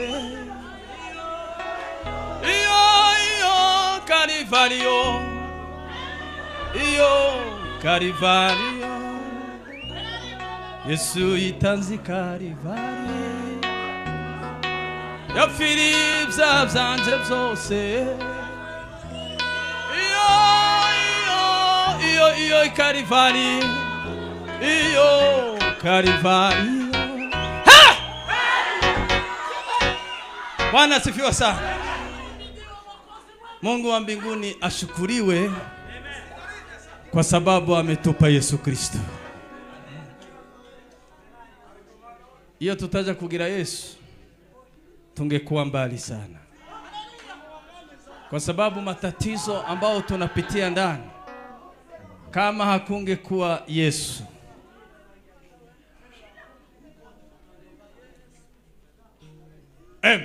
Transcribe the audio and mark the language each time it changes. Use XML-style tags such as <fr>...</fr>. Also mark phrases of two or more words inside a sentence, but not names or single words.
<rw>Iyo Kalivariyo, iyo Kalivariyo, Yesu itanze Kalivari, yapfiriye ibyaha byanjye byose. Iyo Kalivari, iyo Kalivari.</rw> <sw>Bwana asifiwe sana. Mungu wa mbinguni ashukuriwe kwa sababu ametupa Yesu Kristo. Iyo tutaja kugira Yesu tungekuwa mbali sana, kwa sababu matatizo ambao tunapitia ndani, kama hakungekuwa Yesu, amen.</sw>